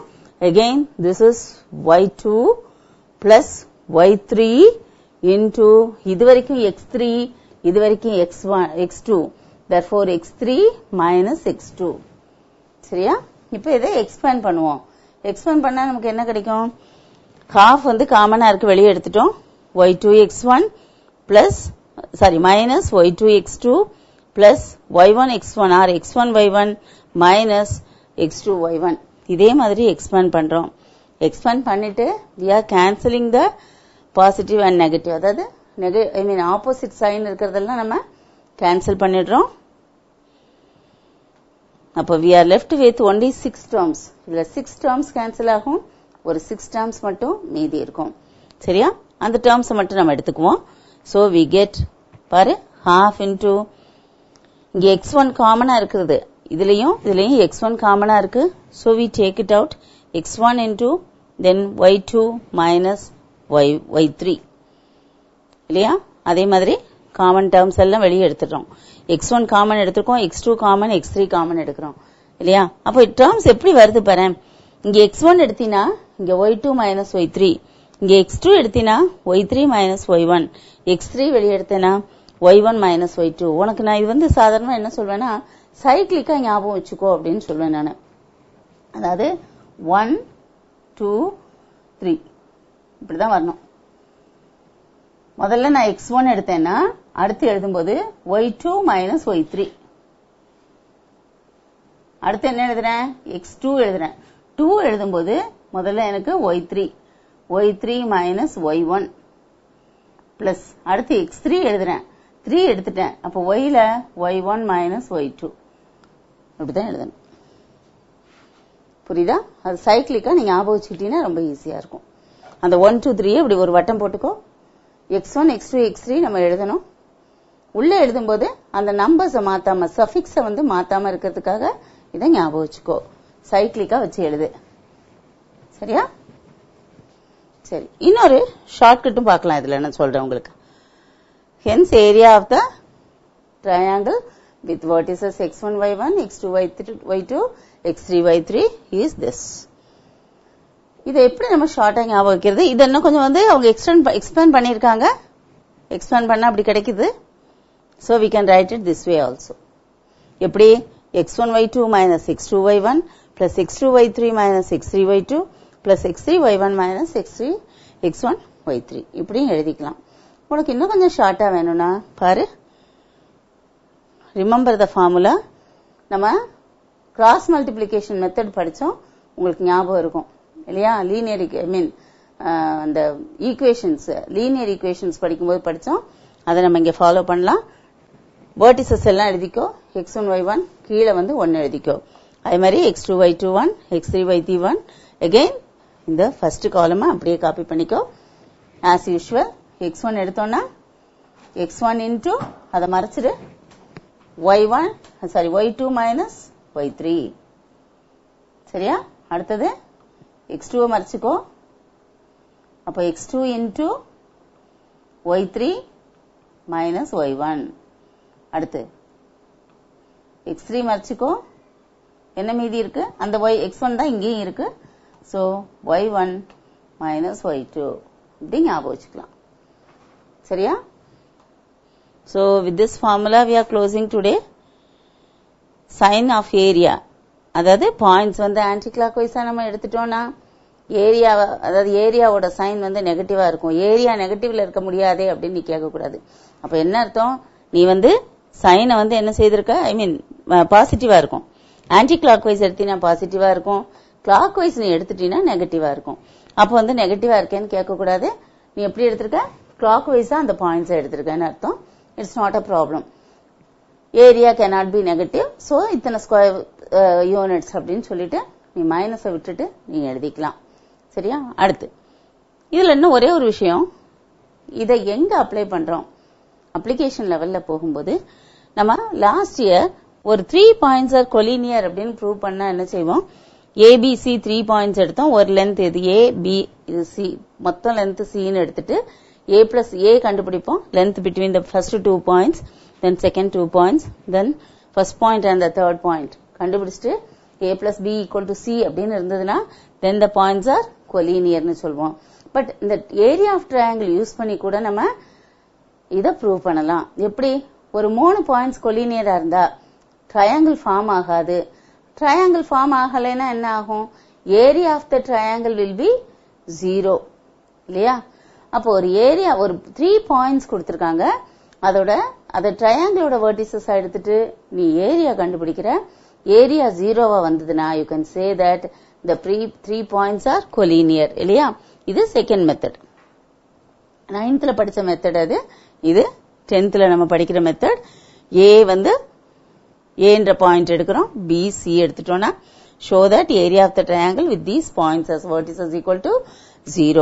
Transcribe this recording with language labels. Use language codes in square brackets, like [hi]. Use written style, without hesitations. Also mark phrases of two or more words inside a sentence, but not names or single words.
[en] Again this is y2 plus y3 into [ta] இது வரைக்கும் [en] x3 [ta] இது வரைக்கும் [en] x2 therefore x3 minus x2. [ta] சரியா? இப்போ இதை எக்ஸ்பேண்ட் பண்ணுவோம். எக்ஸ்பேண்ட் பண்ணா நமக்கு என்ன கிடைக்கும்? half வந்து காமனா இருக்கு, வெளியே எடுத்துட்டோம். [en] y2x1 plus minus y2x2 plus y1x1 or x1y1 minus x2y1. [ta] இதே மாதிரி எக்ஸ்பேண்ட் பண்றோம். எக்ஸ்பேண்ட் பண்ணிட்டு [en] we are cancelling the positive and negative. [ta] அதாவது ஆப்போசிட் சைன் இருக்கிறதெல்லாம் நம்ம கேன்சல் பண்ணிடுறோம். [en] அப்போ we are left with only 6 terms. [ta] இதுல 6 terms கேன்சல் ஆகும், ஒரு 6 terms மட்டும் மீதி இருக்கும். சரியா? அந்த terms மட்டும் நம்ம எடுத்துக்குவோம். [en] So we get [ta] பாரு [en] half into [ta] இங்க x1 காமனா இருக்குது, இதுலயும் x1 காமனா இருக்கு. [en] So we take it out, x1 into then y2 minus y3 இல்லையா? [ta] அதே மாதிரி காமன் டேர்ம்ஸ் எல்லாம் வெளியே எடுத்துட்டோம். x1 காமன் எடுத்துக்கோம், x2 காமன், x3 காமன் எடுக்கிறோம் இல்லையா? அப்போ டேர்ம்ஸ் எப்படி வருது பாரு. இங்க x1 எடுத்தினா இங்க [en] y2 minus y3, [ta] இங்க x2 எடுத்தினா [en] y3 minus y1, [ta] x3 வெளியே எடுத்தேனா [en] y1 minus y2. [ta] உனக்கு நான் இது சாதாரணமா என்ன சொல்வேன்னா சைக்கிளிக்கா ஞாபகம் வச்சுக்கோ அப்படின்னு சொல்வேன் நான். அதாவது 1 2 3 இப்படிதான் வரணும். முதல்ல நான் x1 எடுத்தேன்னா அடுத்து எழுதும்போது [en] y2 minus y3, [ta] அடுத்து என்ன எழுதுறேன்? x2 எழுதுறேன். 2 எழுதும்போது முதல்ல எனக்கு [en] y3 minus y1 [ta] பிளஸ் அடுத்து x3 எழுதுறேன். 3 எடுத்துட்டேன். அப்போ yல [en] y1 minus y2 [ta] இப்படிதான் எழுதணும். புரியுதா? அது சைக்கிளிக்கா நீங்க ஞாபகம் வச்சுக்கிட்டீங்கன்னா ரொம்ப ஈஸியா இருக்கும். அந்த 1 2 3 இப்படி ஒரு வட்டம் போட்டுக்கோ. x1 x2 x3 நம்ம எழுதணும். உள்ள எழுதும்போது அந்த நம்பர்ஸை மாத்தாம சஃபிக்ஸை மாத்தாம இருக்கிறதுக்காக இதை ஞாபகம் வச்சுக்கோ. சைக்கிளிக்கா வச்சு எழுது. சரியா? சரி, இன்னொரு ஷார்ட்கட்டும் பார்க்கலாம். இதுல என்ன சொல்றேன் உங்களுக்கு. [en] Hence area of the triangle with vertices x1 y1 x2 y2 x3 y3 is this. [ta] இதை எப்படி நம்ம ஷார்ட்டா ஞாபகம் வைக்கிறது? இது இன்னும் கொஞ்சம் அவங்க எக்ஸ்பேண்ட் பண்ணிருக்காங்க. எக்ஸ்பேண்ட் பண்ணா அப்படி கிடைக்குது. [en] So we can write it this way also. [ta] எப்படி? [en] x1 y2 minus x2 y1 plus x2 y3 minus x3 y2 plus x3 y1 minus x1 y3 [ta] இப்படியும் எழுதிக்கலாம். உனக்கு இன்னும் கொஞ்சம் ஷார்ட்டா வேணும்னா பாரு, [en] remember the formula. [ta] நம்ம [en] cross multiplication method [ta] படிச்சோம், உங்களுக்கு ஞாபகம் இருக்கும் இல்லையா? லீனியர் அந்த ஈக்குவேஷன்ஸ், [en] linear equations [ta] படிக்கும்போது படிச்சோம். அதை நம்ம இங்க ஃபாலோ பண்ணலாம். வெர்டிசஸ் எல்லாம் எழுதிக்கோ. x1 y1 கீழே 1 எழுதிக்கோ. அதே மாதிரி x2 y2 1 x3 y3 1. அகைன் இந்த ஃபர்ஸ்ட் காலமை அப்படியே காப்பி பண்ணிக்கோ. [en] as usual [ta] x1 எடுத்தோம்னா x1 இன்டூ அதை மறைச்சிடு [en] y2 minus y3. [ta] சரியா? அடுத்தது x2 மறைச்சுக்கோ. அப்போ x2 இன்டூ [en] y3 minus y1. [ta] அடுத்து x3 மறைச்சுக்கோ. என்ன மீதி இருக்கு? அந்த x1 தான் இங்கேயும் இருக்கு. [en] So y1 minus y2 [ta] இப்படி ஞாபகம் வச்சுக்கலாம். சரியா? [en] So with this formula we are closing today. Sign of area, [ta] அதாவது பாயிண்ட்ஸ் [en] anti clockwise [ta] நம்ம எடுத்துட்டோம்னா ஏரியா, அதாவது ஏரியாவோட சைன் நெகட்டிவா இருக்கும். ஏரியா நெகட்டிவ்ல இருக்க முடியாதே அப்படின்னு நீ கேட்க கூடாது. அப்ப என்ன அர்த்தம்? நீ சைனை என்ன செய்திருக்க, பாசிட்டிவா இருக்கும். [en] anti clockwise [ta] எடுத்தீங்கன்னா பாசிட்டிவா இருக்கும், [en] clockwise [ta] நீ எடுத்துட்டீங்கன்னா நெகட்டிவா இருக்கும். அப்போ நெகட்டிவா இருக்கேன்னு கேட்க கூடாது. நீ எப்படி எடுத்திருக்க? கிளாக் வைஸா அந்த பாயிண்ட்ஸ் எடுத்திருக்கேன்னு அர்த்தம். [en] It's not a problem. Area cannot be negative, so [ta] இத்தனை [en] square units [ta] அப்படின்னு சொல்லிட்டு நீ மைனஸை விட்டுட்டு நீ எழுதிக்கலாம். சரியா? அடுத்து இதுல இன்னும் ஒரே ஒரு விஷயம், இதை எங்க அப்ளை பண்றோம்? அப்ளிகேஷன் லெவல்ல போகும்போது நம்ம [en] last year [ta] ஒரு [en] 3 points are collinear [ta] அப்படின்னு ப்ரூவ் பண்ணா என்ன செய்வோம்? ஏபிசி 3 பாயிண்ட்ஸ் எடுத்தோம். ஒரு லென்த் இது ஏ, பி, இது சி, மொத்தம் லென்த் சின்னு எடுத்துட்டு [en] a plus a [ta] கண்டுபிடிப்போம். [en] Length between the first 2 points. then second 2 points, then first point and the third point. [ta] கண்டுபிடிச்சிட்டு [en] a plus b equal to c [ta] அப்படின்னு இருந்ததுன்னா [en] then the points are collinear [ta] னு சொல்வோம். பட் இந்த [en] area of triangle use [ta] பண்ணி கூட நம்ம இதை ப்ரூவ் பண்ணலாம். எப்படி? ஒரு 3 பாயிண்ட்ஸ் கொலினியரா இருந்தா [en] triangle form [ta] ஆகாது. [en] triangle form [ta] ஆகலைன்னா என்ன ஆகும்? [en] area of the triangle will be 0 [ta] இல்லையா? அப்போ ஒரு ஏரியா ஒரு 3 பாயிண்ட்ஸ் கொடுத்திருக்காங்க. அத ட்ரையாங்கிளோட வெர்டிசஸ் எடுத்துட்டு நீ ஏரியா கண்டுபிடிக்கிற. [en] ஏரியா 0வா வந்ததுன்னா you can say that the 3 points are collinear இல்லையா? [ta] இது [en] second method. [ta] 9th படிச்ச மெத்தட் அது. இது 10th நம்ம படிக்கிற மெத்தட். A வந்து A என்ற பாயிண்ட் எடுக்கிறோம், B C எடுத்துட்டோம்னா [en] show that area of the triangle with these points as vertices equal to 0.